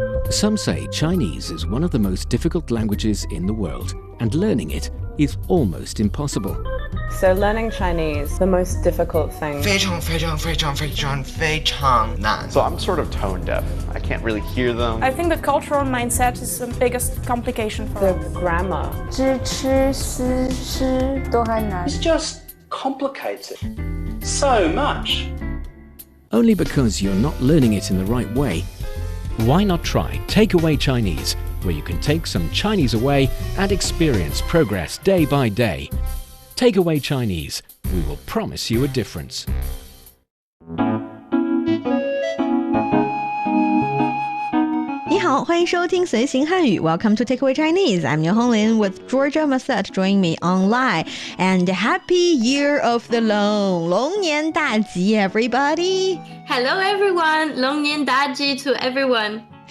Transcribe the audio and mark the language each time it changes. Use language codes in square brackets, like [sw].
[en] Some say Chinese is one of the most difficult languages in the world, and learning it is almost impossible. So learning Chinese, the most difficult thing. [zh] 非常非常非常非常非常难 [en] So I'm sort of tone deaf. I can't really hear them. I think the cultural mindset is the biggest complication for The us. grammar. [zh] 知吃思诗都还难 [en] It's just complicated. So much. Only because you're not learning it in the right way. Why not try Takeaway Chinese, where you can take some Chinese away and experience progress day by day. Takeaway Chinese, we will promise you a difference. [zh] 你好，欢迎收听随行汉语 [en] Welcome to Takeaway Chinese. I'm Niu Honglin with Georgia Massette joining me online. And happy year of the Loong. [zh] 龙年大吉 everybody. [en] Hello everyone, [zh] 龙年大吉 [en] to everyone.